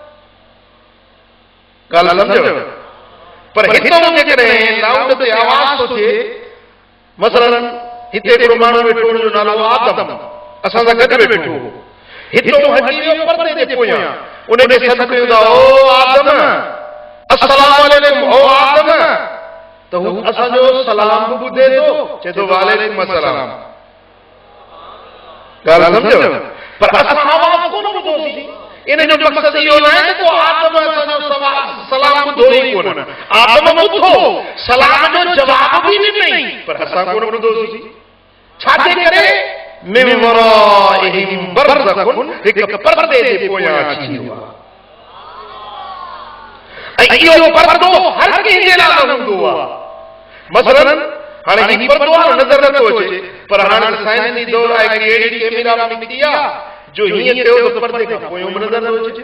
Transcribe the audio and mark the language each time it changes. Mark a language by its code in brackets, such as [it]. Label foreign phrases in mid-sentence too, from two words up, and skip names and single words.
[sd] ॻाल्हि सम्झो? पर हितों जेकॾहिं लाउड ते आवाज़ थो थिए, मसलन हिते हिकिड़ो माण्हू वेठो, हुनजो नालो आदम, असां सां गॾु वेठो, हितों हटी वियो परदे जे पोयां, उनखे सॾु कयूं था, ओ आदम, [ar] السلام عليكم, [sd] ओ आदम, त हू असांजो सलाम बि ॿुधे थो, चए थो [ar] وعليكم السلام. [sd] ॻाल्हि सम्झो? पर असां आवाज़ कोन ॿुधोसीं। इन जो मक़सदु इहो न आहे त को आदम असांजो सलाम ॿुधो ई कोन, आदम ॿुधो, सलाम जो जवाब बि ॾिनई, पर असां कोन ॿुधोसीं। छाजे करे? [ar] من ورائهم برزخ, [sd] हिकु परदे जे पोयां अची वियो आहे। ऐं इहो परदो हर कंहिंजे लाइ हूंदो आहे। मसलन हाणे ही परदो आहे, नज़र नथो अचे, पर हाणे साइंस जी दौर आहे कि अहिड़ी कैमरा निकिती आहे जो हीअं थियो त परदे खां पोयों बि नज़र नथो अचे।